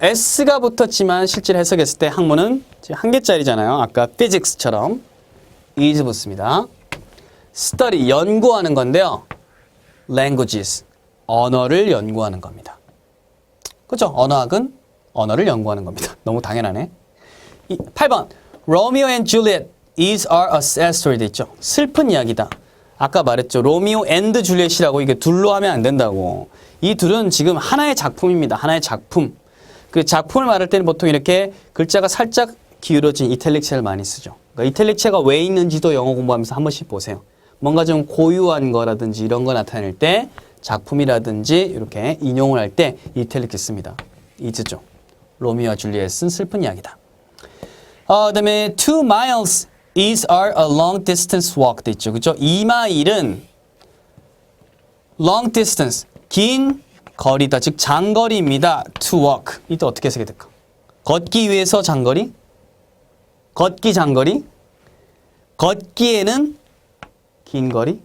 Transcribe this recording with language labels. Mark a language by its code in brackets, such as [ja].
[ko] S가 붙었지만 실제로 해석했을 때 학문은 한 개짜리잖아요. 아까 physics처럼 is 붙습니다. Study, 연구하는 건데요. Languages, 언어를 연구하는 겁니다. 그죠? 언어학은 언어를 연구하는 겁니다. 너무 당연하네. [en] 8번 Romeo and Juliet is are a sad story [ko] 돼 있죠. 슬픈 이야기다. 아까 말했죠. 로미오 앤드 줄리엣이라고 이게 둘로 하면 안 된다고. 이 둘은 지금 하나의 작품입니다. 하나의 작품. 그 작품을 말할 때는 보통 이렇게 글자가 살짝 기울어진 이탈릭체를 많이 쓰죠. 그러니까 이탈릭체가 왜 있는지도 영어 공부하면서 한 번씩 보세요. 뭔가 좀 고유한 거라든지 이런 거 나타낼 때 작품이라든지 이렇게 인용을 할 때 이탈릭체 씁니다. 이즈죠. 로미오와 줄리엣은 슬픈 이야기다. [en] 그다음에 2 miles is are a long distance walk [ko] 돼 있죠. 그죠? 2마일은 [en] long distance, [ko] 긴 거리다. 즉 장거리입니다. to walk. 이때 어떻게 쓰게 될까? 걷기 위해서 장거리? 걷기 장거리? 걷기에는 긴 거리?